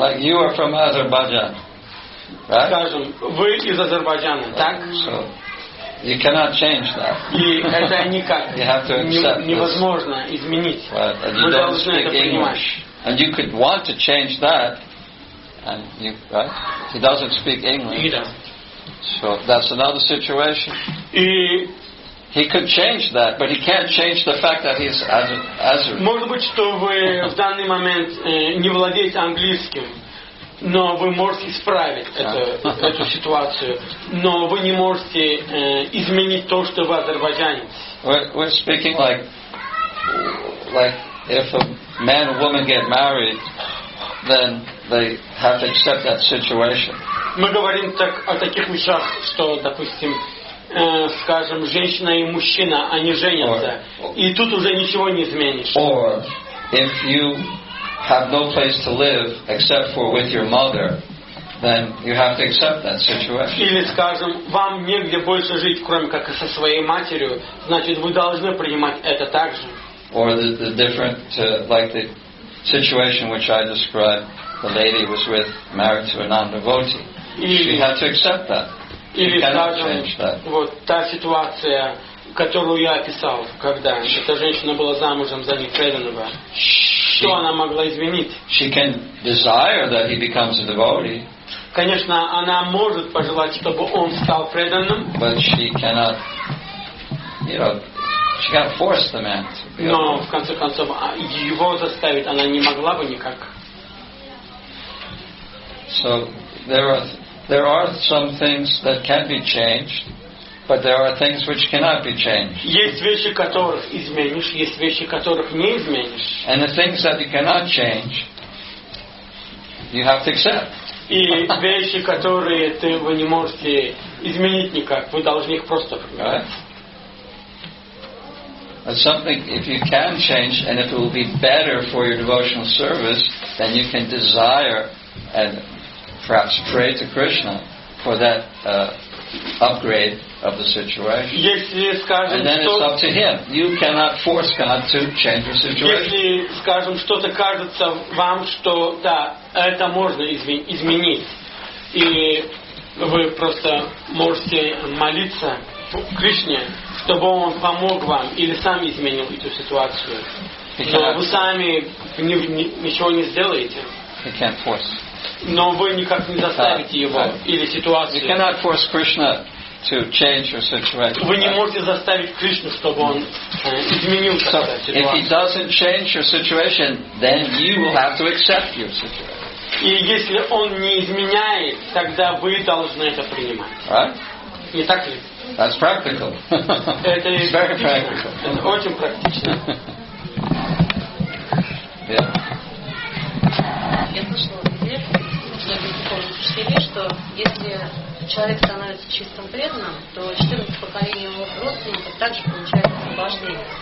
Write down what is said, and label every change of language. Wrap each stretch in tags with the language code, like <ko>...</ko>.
<en>Like you are from Azerbaijan, right?</en> <ru>Скажем, вы из Азербайджана, так?</ru> <en>So you cannot change that.</en> <ru>И это никак невозможно изменить. Вы должны это принимать.</ru> <en>And you could want to change that, and right? He doesn't speak English. He doesn't. So that's another situation. He could change that, but he can't change the fact that he's Azeri.</en> <ru>Может быть, что вы в данный момент не владеете английским, но вы можете исправить эту ситуацию, но вы не можете изменить то, что вы азербайджанец.</ru> <en>We're speaking like if a man and woman get married, then they have to accept that situation.</en> <ru>Мы говорим о таких вещах, что, допустим, скажем, женщина и мужчина, они женятся, и тут уже ничего не изменишь.</ru> <en>Or if you have no place to live except for with your mother, then you have to accept that situation.</en> <ru>Или, скажем, вам негде больше жить, кроме как и со своей матерью, значит, вы должны принимать это так же.</ru> <en>Or the different, like the situation which I described, the lady was married to a non-devotee. She had to accept that.</en> <ru>Или, скажем, вот та ситуация, которую я описал, когда эта женщина была замужем за непреданного, что она могла изменить?</ru> <en>She can desire that he becomes a devotee.</en> <ru>Конечно, она может пожелать, чтобы он стал преданным.</ru> <en>But she cannot, she can't force the man to be.</en> <ru>Но в конце концов его заставить она не могла бы никак.</ru> <en>So there are some things that can be changed, but there are things which cannot be changed.</en> <ru>Есть вещи, которых изменишь, есть вещи, которых не изменишь.</ru> <en>And the things that you cannot change, you have to accept.</en> <ru>И вещи, которые вы не можете изменить никак, вы должны их просто принять.</ru> <en>But something, if you can change, and if it will be better for your devotional service, then you can desire and perhaps pray to Krishna for that upgrade of the situation.</en> <ru>Если, скажем,</ru> <en>and then it's up to him. You cannot force God to change the situation.</en> <ru>Если, скажем, что-то кажется вам, что да, это можно изменить, и вы просто можете молиться Кришне, чтобы он помог вам или сам изменил эту ситуацию. Но вы сами ничего не сделаете.</ru> <en>He can't force.</en> <ru>Но вы никак не заставите его или ситуацию.</ru> <en>You cannot force Krishna to change your situation.</en> <ru>Вы не можете заставить Кришну, чтобы он изменил</ru> <en>So, if he</en> <ru>ситуацию.</ru> <en>doesn't change your situation, then you will have to accept your situation.</en> <ru>И если он не изменяет, тогда вы должны это принимать.</ru> <en>Right?</en> <ru>Не так ли?</ru> <en>That's practical.</en> <ru>Это</ru> <en>It's very practical.</en> <ru>Это очень практично.</ru> <en>Yeah.</en> <ru>Я слышала где многих духовных учителей, что если человек становится чистым преданным, то 14 поколений его родственников также получают освобождение.</ru>